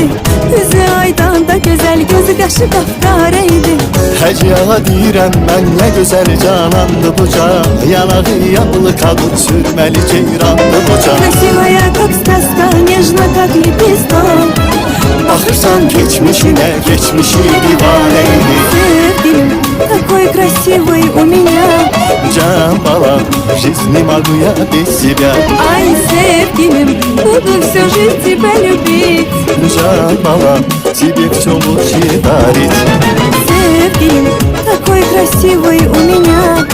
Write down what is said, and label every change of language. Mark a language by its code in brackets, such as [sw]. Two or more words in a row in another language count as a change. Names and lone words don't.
[az] Üzü aydan da gözəl, gözü qaşı qapqareydi. Həciyağa deyirəm mən, nə gözəl canandı bu can. Yanağı yağlı kadın sürməli ceyrandı bu can. [ru] Красивая, как сказка, нежно, как лепесток. [az] Baxırsan geçmişine, geçmişi divaneydi. Sevgilim, [ru] такой красивый у меня. [az] Can balam, [ru] жизни могу я без себя. Ай, sevgilim, буду всю жизнь тебя любить. [az] Can balam, [ru] тебе все лучше дарить. Sevgilim, такой красивый у меня.